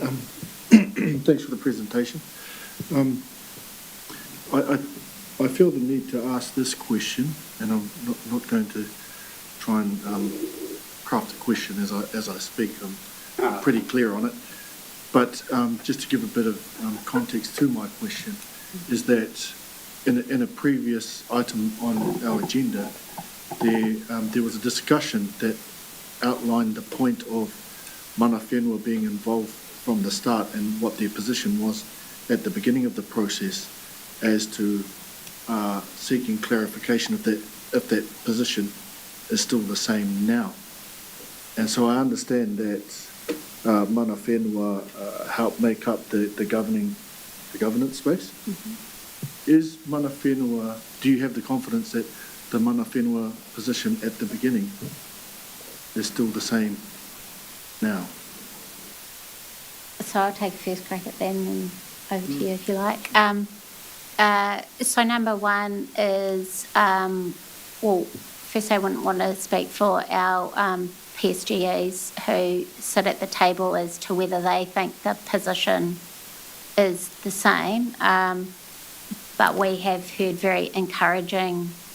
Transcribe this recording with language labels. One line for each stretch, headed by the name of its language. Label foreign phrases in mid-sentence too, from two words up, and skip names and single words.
English: Thanks for the presentation. I feel the need to ask this question, and I'm not going to try and craft a question as I speak. I'm pretty clear on it. But just to give a bit of context to my question, is that in a previous item on our agenda, there was a discussion that outlined the point of
Māori: mana whenua
English: being involved from the start and what their position was at the beginning of the process as to seeking clarification if that position is still the same now. And so I understand that
Māori: mana whenua
English: help make up the governance space. Mm-hmm.
Māori: Is mana whenua,
English: do you have the confidence that the
Māori: mana whenua
English: position at the beginning is still the same now? So I'll take a first crack at that and then over to you if you like. So number one is, well, first I wouldn't want to speak for our PSGEs who sit at the table as to whether they think the position is the same, but we have heard very encouraging